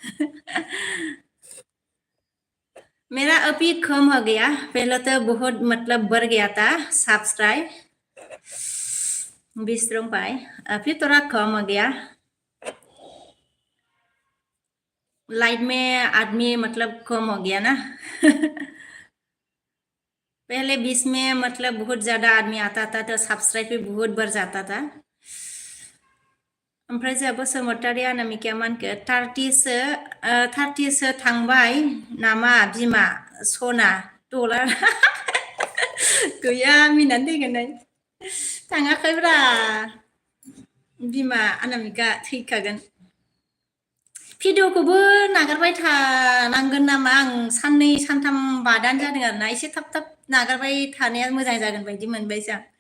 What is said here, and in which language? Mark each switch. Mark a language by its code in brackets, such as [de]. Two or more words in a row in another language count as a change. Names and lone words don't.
[hi] मेरा अभी कम हो गया पहले तो बहुत मतलब बढ़ गया था सब्सक्राइब बिस्ट्रॉन्ग भाई अभी थोड़ा कम हो गया लाइट में आदमी मतलब कम हो गया ना पहले 20 में मतलब बहुत ज़्यादा आदमी आता था तो सब्सक्राइब भी बहुत बढ़ जाता था [brx] ओमफ्राय जोंहा बसुमतारी अनामिकाया मानखो 30सो थांबाय नामा बिमा सना डलार गैया मिनानै थैगोन थाङाखैब्रा बिमा अनामिका थैखागोन भिडिअखौबो नागारबाय थानांगोन नामा आं साननै सानथाम बादानो जादों आरोना एसे थाब थाब नागारबाय थानाया मोजां जागोन बायदि मोनबाय जों